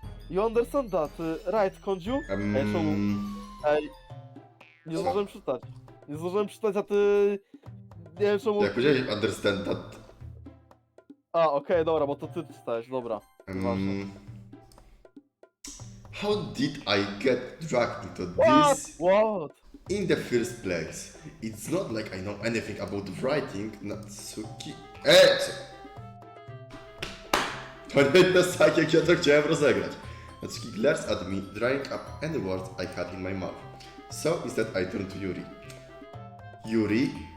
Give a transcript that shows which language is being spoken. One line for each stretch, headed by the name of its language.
English: You understand that, right, Konju?
Polish: Ej, nie zdążyłem czytać. Nie zdążyłem czytać, a ty... Nie wiem czemu... Jak powiedziałeś
English: understand that...
Polish: A, okej, dobra, bo to ty czytałeś, dobra. Ważne.
English: How did I get dragged into What? this What? in the first place? It's not like I know anything about writing, Natsuki...
Polish: co? To nie jest tak, jak ja to chciałem rozegrać.
English: Natsuki glares at me, drying up any words I had in my mouth. So instead I turned to Yuri. Yuri?